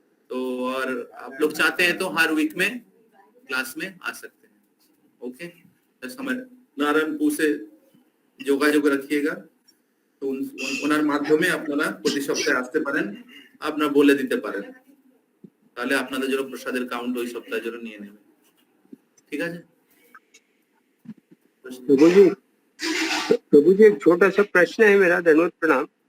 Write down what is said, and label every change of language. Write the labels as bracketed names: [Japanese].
[Hindi] तो और आप लोग चाहते हैं तो हर वीक में क्लास में आ सकते हैं। ओके, बस हमारे नारायणपुर से [Bangla] যোগাযোগ রাখিয়েগা। তো ওনার মাধ্যমে আপনারা প্রতি সপ্তাহে আসতে পারেন, আপনারা বলে দিতে পারেন, তাহলে আপনাদের জন্য প্রসাদের কাউন্ট ওই সপ্তাহের জন্য নিয়ে নেবেন। ঠিক আছে [Hindi] प्रभु जी एक छोटा सा प्रश्न है मेरा, धन्यवाद प्रणाम।